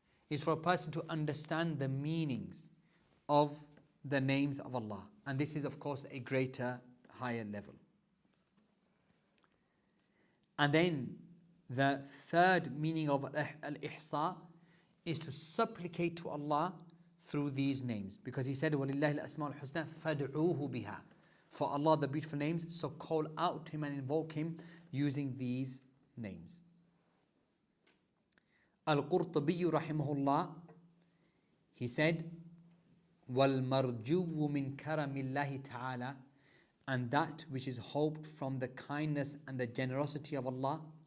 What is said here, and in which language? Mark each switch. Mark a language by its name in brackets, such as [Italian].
[English] Is for a person to understand the meanings of the names of Allah. And this is of course a greater, higher level. And then the third meaning of al-ihsa is to supplicate to Allah through these names. Because he said, [Arabic] وَلِلَّهِ الْأَسْمَاءُ الْحُسْنَى فَادْعُوهُ بِهَا. [English] For Allah the beautiful names, so call out to him and invoke him using these names. Al-Qurtubi rahimahullah, he said, [Arabic] وَالْمَرْجُوُّ مِنْ كَرَمِ اللَّهِ تَعَالَى, [English] and that which is hoped from the kindness and the generosity of Allah,